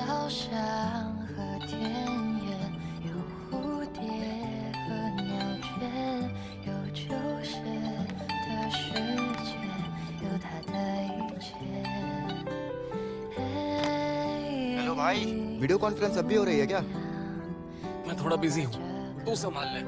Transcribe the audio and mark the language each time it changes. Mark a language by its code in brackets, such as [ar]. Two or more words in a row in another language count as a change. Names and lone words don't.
[zh] 上和田野，有蝴蝶和鸟雀，有旧时的世界，有它的一切。 [hi] हेलो भाई, [en] video conference [hi] अब भी हो रही है क्या? मैं थोड़ा बिजी हूँ, तू संभाल ले।